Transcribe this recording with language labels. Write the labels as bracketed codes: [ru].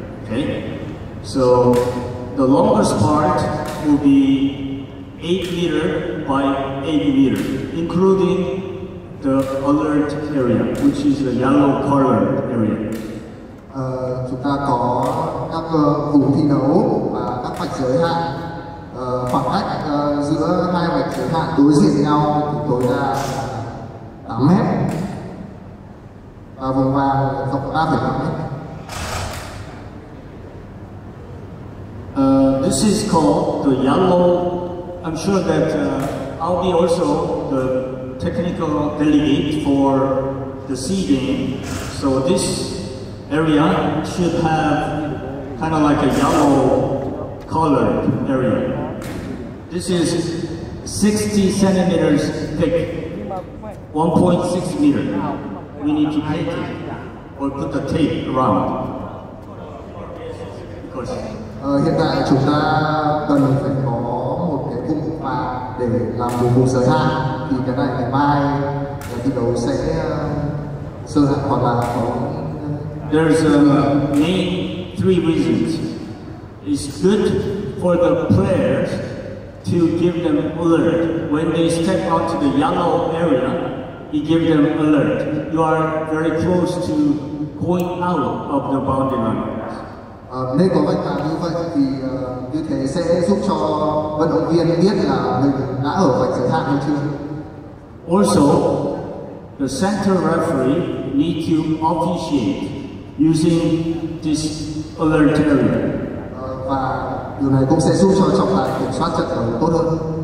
[en] Okay, so the longest part will be 8 meter by 8 meter, including the alert area, which is the yellow colored area. [vi] Chúng ta có các vùng thi đấu và các vạch giới hạn. Khoảng cách giữa 2 vạch giới hạn đối diện nhau thì tối đa là 8 mét. và vùng vàng rộng 3,5 mét. [en] This is called the yellow. I'm sure that I'll be also the technical delegate for the SEA Games. So this area should have kind of like a yellow colored area. This is 60 centimeters thick, 1.6 meter. We need to paint it or put the tape around. Because [vi] Hiện tại chúng ta cần phải có một cái vùng vàng để làm một vùng giới hạn, thì cái này ngày mai thi đấu sẽ sơ hạn hoặc là có. [en] There's main 3 reasons. It's good for the players to give them alert. When they step onto the yellow area, you give them alert. You are very close to going out of the boundary line. [vi] Nên có vạch vàng như vậy thì như thế sẽ giúp cho vận động viên biết là mình đã ở vạch giới hạn hay chưa. [en] Also, the center referee need to officiate using this alert area. [vi] Và điều này cũng sẽ giúp cho trọng tài kiểm soát trận đấu tốt hơn.